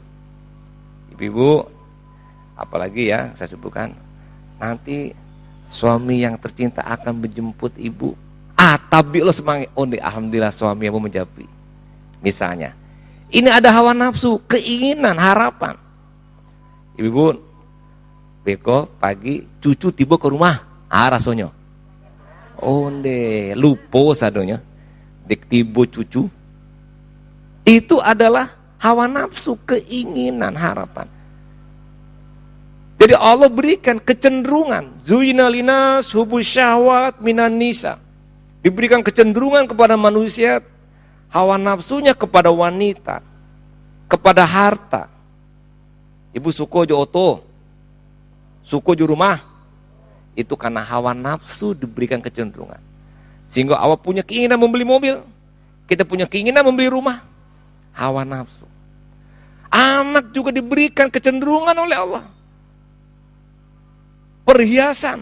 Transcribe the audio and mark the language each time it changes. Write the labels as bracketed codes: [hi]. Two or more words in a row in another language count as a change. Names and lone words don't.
[id] Ibu-ibu, apalagi ya saya sebutkan, nanti suami yang tercinta akan menjemput ibu. Tapi lo semangat, alhamdulillah suami aku menjawab. Misalnya, ini ada hawa nafsu, keinginan, harapan. [min] Ibu, beko pagi cucu tiba ke rumah, rasanya. Lupo sadonya, dek tiba cucu. [id] Itu adalah hawa nafsu, keinginan, harapan. Jadi Allah berikan kecenderungan, [ar] زُيِّنَ لِلنَّاسِ حُبُّ الشَّهَوَاتِ مِنَ النِّسَاءِ. [id] Diberikan kecenderungan kepada manusia, hawa nafsunya kepada wanita, kepada harta. [min] Ibu suko jo oto, suko jo rumah. [id] Itu karena hawa nafsu diberikan kecenderungan. Sehingga awak punya keinginan membeli mobil, kita punya keinginan membeli rumah. Hawa nafsu. Anak juga diberikan kecenderungan oleh Allah.